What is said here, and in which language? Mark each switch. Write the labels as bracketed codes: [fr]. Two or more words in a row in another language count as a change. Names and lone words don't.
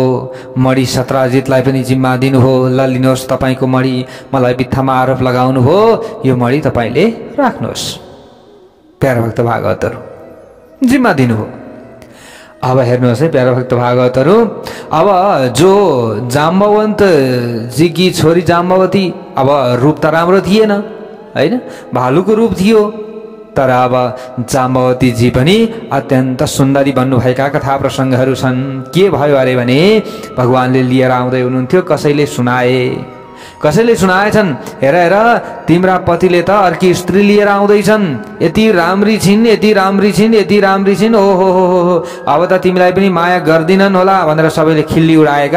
[ne] मणि सत्राजितलाई पनि जिम्मा दिनुभयो, ल लिनुहोस् तपाईँको मणि, मलाई बित्थामा आरोप लगाउनुभयो, यो मणि तपाईँले राख्नुहोस्। प्यारो भक्त भागवतहरू जिम्मा दिनुभयो। अब हेर्नुहोस् है प्यारो भक्त भागवतहरू, अब जो जाम्बवन्त जी की छोरी जाम्बवती, अब रूप त राम्रो थिएन होइन, भालुको रूप थियो, तर अब जाम्बवती जी पनि अत्यन्त सुन्दरी बन्नुभएका कथा प्रसङ्गहरू छन्। के भयो अरे भने भगवानले लिएर आउँदै हुनुहुन्थ्यो, कसैले सुनाएछन्, हेर हेर तिम्रा पतिले त अर्की स्त्री लिएर आउँदैछन्, यति राम्री छिन्, यति राम्री छिन्, यति राम्री छिन्, ओहो हो, अब त तिमीलाई पनि माया गर्दिनन् होला भनेर सबैले खिल्ली उडाएका।